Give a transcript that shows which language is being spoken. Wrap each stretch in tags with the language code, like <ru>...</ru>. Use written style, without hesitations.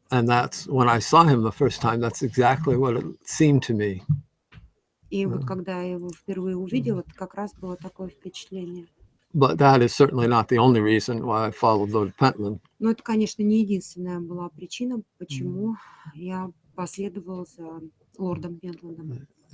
<en>And that's when I saw him the first time, that's exactly what it seemed to me.</en> <ru>И вот когда я его впервые увидела, это как раз было такое впечатление.</ru> <en>But that is certainly not the only reason why I followed Lord Pentland.</en> <ru>Но это, конечно, не единственная была причина, почему я последовала за лордом Пентландом.</ru>